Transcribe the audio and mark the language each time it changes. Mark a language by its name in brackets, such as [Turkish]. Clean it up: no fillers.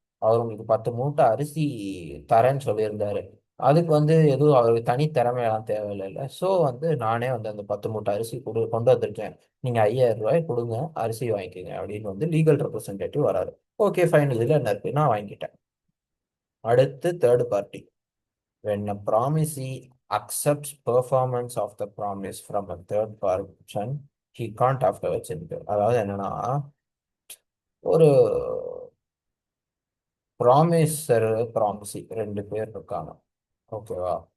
[Tamil] அவர் உங்களுக்கு 10 மூட்டை அரிசி தரேன்னு சொல்லியிருந்தாரு. அதுக்கு வந்து எதுவும் அவருக்கு தனி திறமையெல்லாம் தேவையில்லை. ஸோ வந்து நானே வந்து அந்த 10 மூட்டை அரிசி கொண்டு வந்திருக்கேன். நீங்க 5000 ரூபாய் கொடுங்க, அரிசி வாங்கிக்கோங்க அப்படின்னு வந்து லீகல் ரெப்ரசன்டேட்டிவ் வராரு. ஓகே ஃபைன், இதுல என்ன இருக்கு, நான் வாங்கிட்டேன். அடுத்து third party. [English] When a promisee accepts performance of the promise from a third person, he can't afterwards incur. [Tamil] அதாவது என்னன்னா ஒரு ப்ராமிசர் ப்ராமிசி ரெண்டு பேர் இருக்காங்க. ஓகேவா?